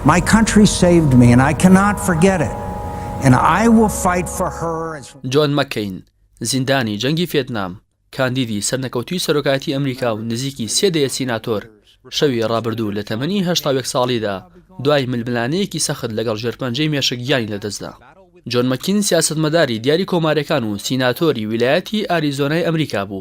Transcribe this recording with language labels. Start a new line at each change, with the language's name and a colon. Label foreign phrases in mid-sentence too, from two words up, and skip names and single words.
English: My country saved me and I cannot forget it. And I will fight for her.
Central Kurdish: جۆن مەککەین زیندانی جەنگی ڤێتنام کاندیدی سەرنەکەوتووی سەرۆکایەتی ئەمریکا و نزیکی 3 دەیە سیناتۆر شەوی ڕابردوو لە تەمەنی 81 ساڵیدا دوای ململانەیەکی سەخت لەگەڵ ژێرپەنجەی مێشک گیانی لەدەستدا. جۆن مەکین سیاسەتمەداری دیاری کۆمارەکان و سیناتۆری ویلایەتی ئاریزۆنای ئەمریکا بوو.